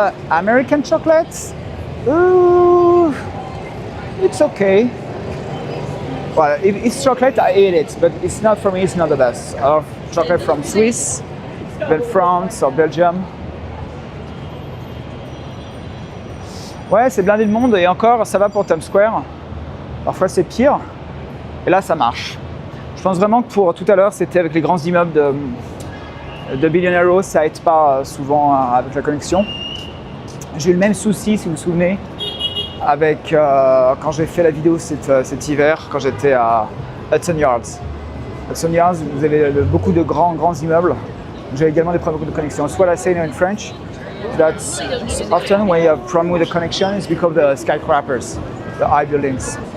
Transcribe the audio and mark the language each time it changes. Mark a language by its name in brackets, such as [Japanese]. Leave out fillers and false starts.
[English] American chocolates? Ooh, it's okay. Well, if it's chocolate, I eat it, but it's not for me, it's not the best. I love chocolate from Swiss, then France or Belgium. [French] Ouais, c'est blindé de monde et encore, ça va pour Times Square. Parfois, c'est pire. Et là, ça marche. Je pense vraiment que pour tout à l'heure, c'était avec les grands immeubles de Billionaires Row, ça aide pas souvent avec la connexion. J'ai eu le même souci, si vous vous souvenez, avec quand j'ai fait la vidéo cet hiver, quand j'étais à Hudson Yards. Hudson Yards, vous avez beaucoup de grands immeubles. J'ai également des problèmes de connexion. [English] It's what I say in French. That's often when you have problem with the connection, it's because of the skyscrapers, the high buildings.